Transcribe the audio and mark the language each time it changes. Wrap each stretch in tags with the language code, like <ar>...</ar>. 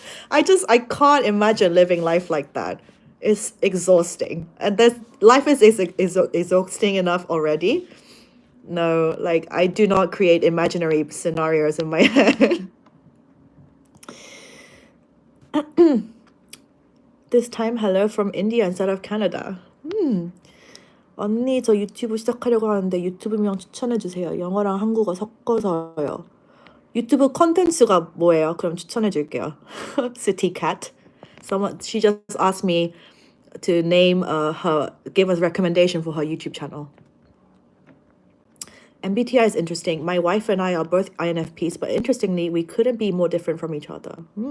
<en>I can't imagine living life like that. It's exhausting, and life is exhausting enough already. No, like I do not create imaginary scenarios in my head. This time, hello from India instead of Canada.</en> <ko>언니, 저 유튜브 시작하려고 하는데 유튜브명 추천해주세요. 영어랑 한국어 섞어서요. 유튜브 컨텐츠가 뭐예요? 그럼 추천해줄게요. City Cat.</ko> <en>She just asked me to name give us recommendation for her YouTube channel. MBTI is interesting. My wife and I are both INFPs, but interestingly, we couldn't be more different from each other.</en>